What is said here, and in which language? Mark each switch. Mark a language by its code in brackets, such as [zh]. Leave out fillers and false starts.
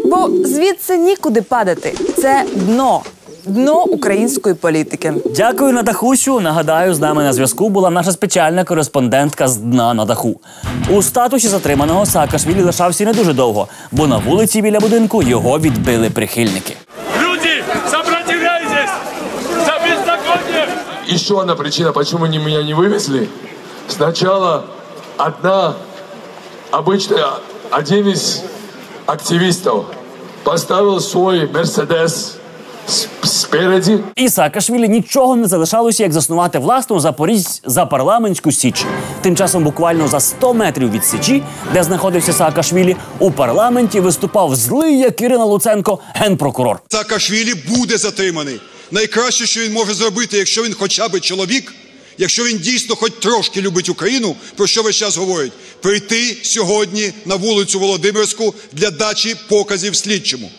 [uk] Бо звідси нікуди падати. Це дно. Дно української політики. Дякую, Надахусю. Нагадаю, з нами на зв'язку була наша спеціальна кореспондентка з дна на даху. У статусі затриманого Саакашвілі лишався не дуже довго, бо на вулиці біля будинку його відбили прихильники. [ru] Люди, сопротивляйтесь! За беззаконие! Еще одна причина, почему меня не вывезли. Сначала один из активистов поставил свой Мерседес спереді. [uk] І Саакашвілі нічого не залишалося, як заснувати власну запарламентську січ. Тим часом буквально за 100 метрів від січі, де знаходився Саакашвілі, у парламенті виступав злий, як Ірина Луценко, генпрокурор. Саакашвілі буде затриманий. Найкраще, що він може зробити, якщо він хоча б чоловік, якщо він дійсно хоч трошки любить Україну, про що весь час говорить, прийти сьогодні на вулицю Володимирську для дачі показів слідчому.